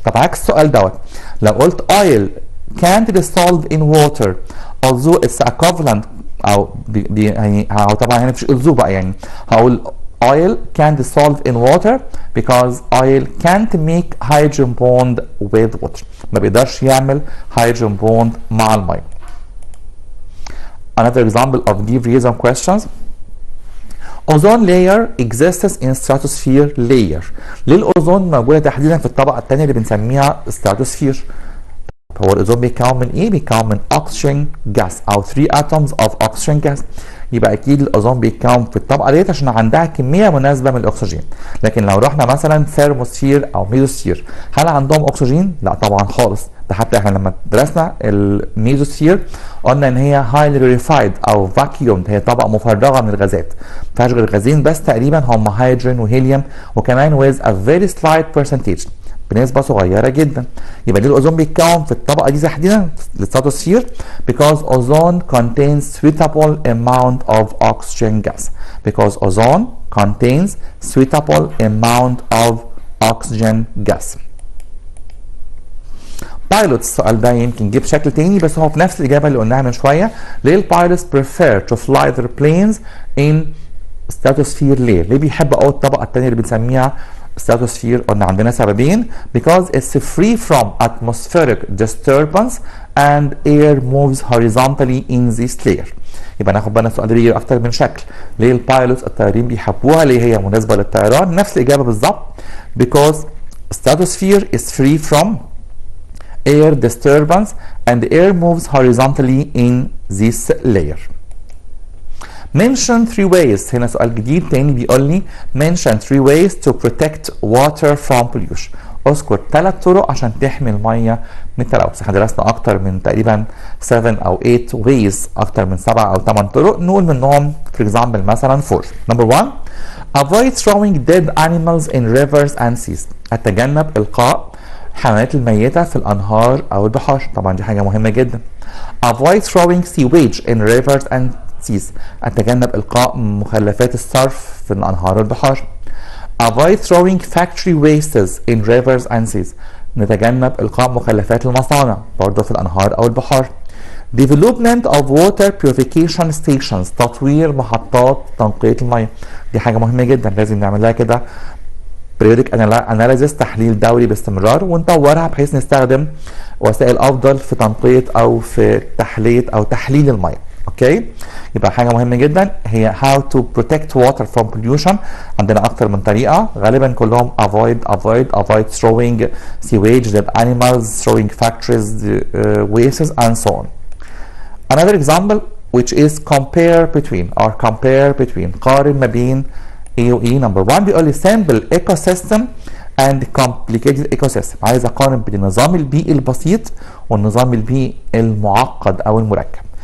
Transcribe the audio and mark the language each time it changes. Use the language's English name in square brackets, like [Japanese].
[English] طب عكس السؤال دوت، لو قلت oil can't dissolve in water although it's equivalent [Arabic] او يعني طبعا هنا مفيش although بقى، يعني هقول [English] oil can dissolve in water because oil can't make hydrogen bond with water. [Arabic] ما بيقدرش يعمل hydrogen bond مع الميه. [English] Another example of give reason questions. Ozone layer exists in stratosphere layer. [Arabic] ليه الأوزون موجودة تحديدا في الطبقة الثانية اللي بنسميها stratosphere؟ هو الأوزون بيتكون من إيه؟ بيتكون من أكسجين جاس أو 3 atoms of oxygen gas. يبقى أكيد الأوزون بيتكون في الطبقة ديت عشان عندها كمية مناسبة من الأكسجين. لكن لو رحنا مثلا ثيرموسفير أو ميزوسفير، هل عندهم أكسجين؟ لا طبعا خالص. ده حتى احنا لما درسنا الميزوسفير قلنا ان هي highly rarefied او vacuumed، هي طبقة مفرغة من الغازات، ما فيهاش غير غازين بس تقريبا هم هيدروجين وهيليوم، وكمان [English] with a very slight percentage، [Arabic] بنسبة صغيرة جدا. يبقى ليه الأوزون بيتكون في الطبقة دي تحديدا للستراتوسفير؟ [English] because ozone contains suitable amount of oxygen gas. because ozone contains suitable amount of oxygen gas. [Arabic] بايلوت، السؤال ده يمكن جه بشكل تاني بس هو في نفس الإجابة اللي قلناها من شوية. ليه البايلوتس [English] prefer to fly their planes in stratosphere layer؟ [Arabic] ليه بيحبوا أول الطبقة التانية اللي بنسميها stratosphere؟ قلنا عندنا سببين. [English] because it's free from atmospheric disturbance and air moves horizontally in this layer. [Arabic] يبقى ناخد بالنا السؤال ده بيجي اكتر من شكل. ليه البايلوتس الطيارين بيحبوها؟ ليه هي مناسبة للطيران؟ نفس الإجابة بالظبط. [English] because stratosphere is free from air disturbance and the air moves horizontally in this layer. Mention 3 ways. [Arabic] هنا سؤال جديد تاني بيقول لي [English] mention 3 ways to protect water from pollution. [Arabic] اذكر 3 طرق عشان تحمي الميه من التلوث. احنا درسنا اكتر من تقريبا 7 او 8 ways، اكتر من 7 او 8 طرق. نقول منهم for example مثلا 4. [English] Number 1 avoid throwing dead animals in rivers and seas. [Arabic] اتجنب القاء الحيوانات الميته في الانهار او البحار. طبعا دي حاجه مهمه جدا. [English] avoid throwing sewage in rivers and seas. [Arabic] اتجنب القاء مخلفات الصرف في الانهار والبحار. [English] avoid throwing factory wastes in rivers and seas. [Arabic] نتجنب القاء مخلفات المصانع برضه في الانهار او البحار. [English] development of water purification stations. [Arabic] تطوير محطات تنقية المياه. دي حاجة مهمة جدا، لازم نعمل لها كده periodic analysis، تحليل دوري باستمرار، ونطورها بحيث نستخدم وسائل افضل في تنقية او في تحلية او تحليل المياه. [English] okay, [Arabic] يبقى حاجه مهمه جدا هي [English] how to protect water from pollution. [Arabic] عندنا اكتر من طريقه، غالبا كلهم [English] avoid throwing sewage, dead animals, throwing factories wastes and so on. Another example which is compare between [Arabic] قارن ما بين [English] A و E. Number 1 [Arabic] بيقول لي [English] simple ecosystem and complicated ecosystem. [Arabic] عايز اقارن بين النظام البيئي البسيط والنظام البيئي المعقد او المركب.